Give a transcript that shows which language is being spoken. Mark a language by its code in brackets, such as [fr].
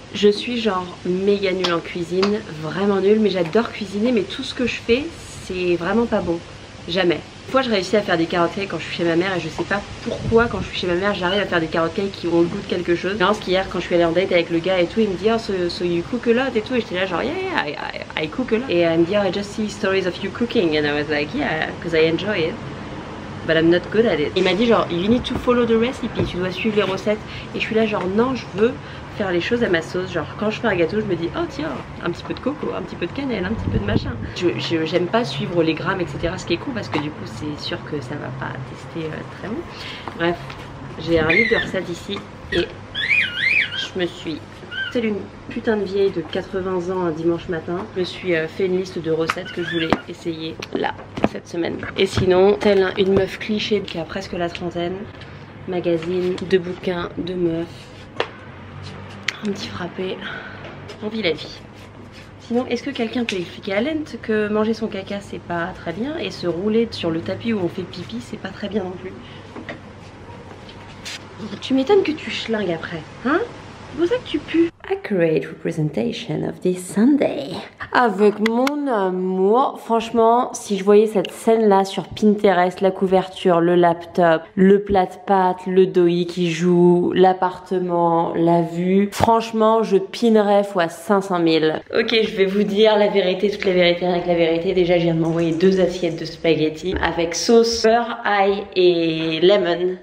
[fr] Je suis genre méga nulle en cuisine, vraiment nulle, mais j'adore cuisiner, mais tout ce que je fais, c'est vraiment pas bon. Jamais. Une fois je réussis à faire des carottes cakes quand je suis chez ma mère et je sais pas pourquoi quand je suis chez ma mère j'arrive à faire des carottes cakes qui ont le goût de quelque chose. Je pense qu'hier quand je suis allée en date avec le gars et tout, il me dit [en] oh so you cook a lot [fr] et tout et j'étais là genre [en] yeah I cook a lot. [fr] Et il me dit [en] oh I just see stories of you cooking and I was like yeah because I enjoy it but I'm not good at it. [fr] Il m'a dit genre [en] you need to follow the recipe, [fr] tu dois suivre les recettes et je suis là genre non je veux faire les choses à ma sauce, genre quand je fais un gâteau je me dis oh tiens un petit peu de coco, un petit peu de cannelle, un petit peu de machin. J'aime pas suivre les grammes etc, ce qui est cool parce que du coup c'est sûr que ça va pas tester très bon. Bref, j'ai un livre de recettes ici et je me suis telle une putain de vieille de 80 ans un dimanche matin, je me suis fait une liste de recettes que je voulais essayer là cette semaine. Et sinon telle une meuf cliché qui a presque la trentaine, magazine, 2 bouquins, 2 meufs, un petit frappé, on vit la vie. Sinon, est-ce que quelqu'un peut expliquer à Lent que manger son caca c'est pas très bien et se rouler sur le tapis où on fait pipi c'est pas très bien non plus? Tu m'étonnes que tu schlingues après, hein? C'est pour ça que tu pues. [en] Accurate representation of this Sunday. [fr] Avec mon amour, franchement, si je voyais cette scène-là sur Pinterest, la couverture, le laptop, le plat de pâtes, le doi qui joue, l'appartement, la vue, franchement, je pinerais fois 500 000. Ok, je vais vous dire la vérité, toute la vérité avec la vérité. Déjà, je viens de m'envoyer 2 assiettes de spaghettis avec sauce, beurre, ail et lemon.